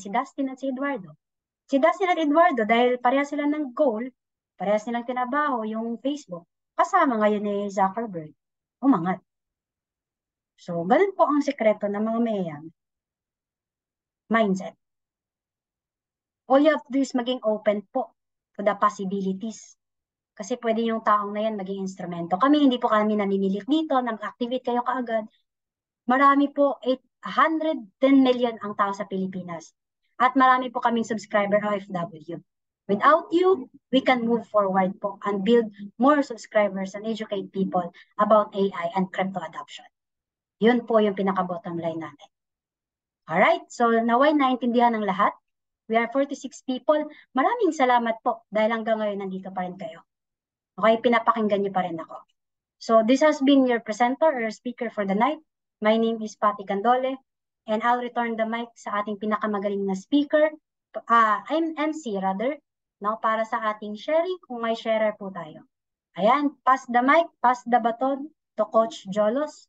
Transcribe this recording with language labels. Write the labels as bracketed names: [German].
[Filipino] Si Dustin at si Eduardo. Si Dustin at Eduardo, dahil pareha sila ng goal, pareha silang tinabaho yung Facebook, kasama ngayon ni Zuckerberg, umangat. So, ganun po ang sekreto ng mga mayayang mindset. [English] All you have to do is maging open po to the possibilities. [Filipino] Kasi pwede yung taong na yan maging instrumento. Kami, hindi po kami namimilit dito, nag-activate kayo kaagad. Marami po, 810 million ang tao sa Pilipinas. At marami po kaming subscriber OFW. [English] Without you, we can move forward po and build more subscribers and educate people about AI and crypto adoption. [Filipino] Yun po yung pinaka-bottom line natin. Alright, so naway naintindihan ng lahat. [English] We are 46 people. [Filipino] Maraming salamat po dahil hanggang ngayon nandito pa rin kayo. Okay, pinapakinggan niyo pa rin ako. [English] So this has been your presenter or speaker for the night. My name is Patty Candole and I'll return the mic [Filipino] sa ating pinakamagaling na speaker. [English] I'm MC rather, no, [Filipino] para sa ating sharing kung may sharer po tayo. [English] Ayan, pass the mic, pass the baton to Coach Jolos.